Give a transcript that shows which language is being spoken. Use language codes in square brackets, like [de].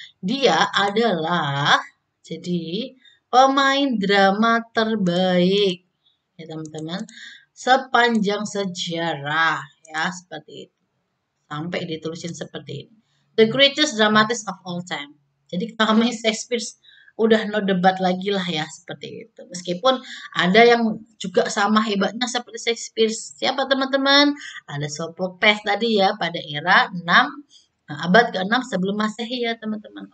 [id] Dia adalah jadi pemain drama terbaik ya teman-teman sepanjang sejarah ya seperti itu. Sampai ditulisin seperti ini. [en] The greatest dramatist of all time. [id] Jadi kami Shakespeare udah no debat lagi lah ya seperti itu. Meskipun ada yang juga sama hebatnya seperti Shakespeare. Siapa teman-teman? Ada Sophocles tadi ya pada era 6 abad ke-6 sebelum Masehi ya teman-teman.